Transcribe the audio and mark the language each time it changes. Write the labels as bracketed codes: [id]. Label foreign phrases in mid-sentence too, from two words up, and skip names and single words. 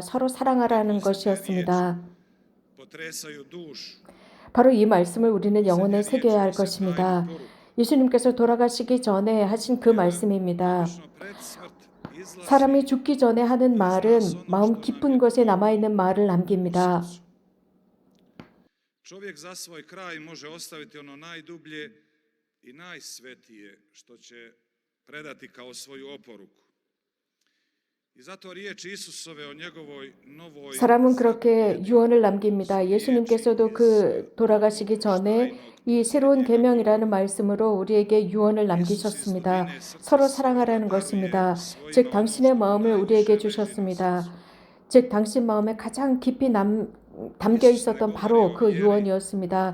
[ko] 서로 사랑하라는 것이었습니다. 바로 이 말씀을 우리는 영혼에 새겨야 할 것입니다. 예수님께서 돌아가시기 전에 하신 그 말씀입니다. 사람이 죽기 전에 하는 말은 마음 깊은 곳에 남아있는 말을 남깁니다. [hr] Čovjek za svoj kraj može ostaviti ono najdublje i najsvetije što će predati kao svoju oporuku. I zato riječi Isusove o njegovoj novoj [ko] 사람은 그렇게 유언을 남깁니다. 예수님께서도 그 돌아가시기 전에 이 새로운 계명이라는 말씀으로 우리에게 유언을 남기셨습니다. 서로 사랑하라는 것입니다. 즉 당신의 마음을 우리에게 주셨습니다. 즉 당신 마음에 가장 깊이 담겨 있었던 바로 그 유언이었습니다.